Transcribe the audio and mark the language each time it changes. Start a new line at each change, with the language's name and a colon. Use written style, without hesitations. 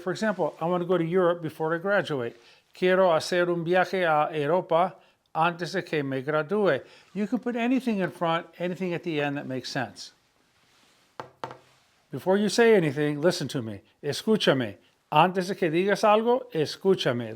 English: For example, I want to go to Europe before I graduate.
Spanish: Quiero hacer un viaje a Europa antes de que me gradúe.
English: You can put anything in front, anything at the end that makes sense. Before you say anything, listen to me.
Spanish: Escúchame. Antes de que digas algo, escúchame.